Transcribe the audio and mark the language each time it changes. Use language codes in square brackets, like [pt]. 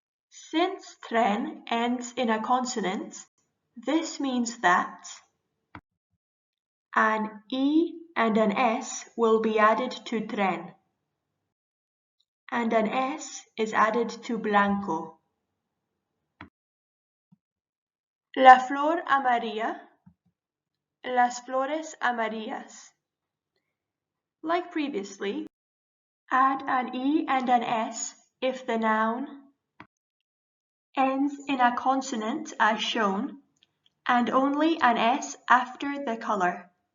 [en] Since tren ends in a consonant, this means that an E and an S will be added to tren, and an S is added to blanco. [es] La flor amarilla, las flores amarillas. [en] Like previously, add an E and an S if the noun ends in a consonant as shown, and only an S after the color.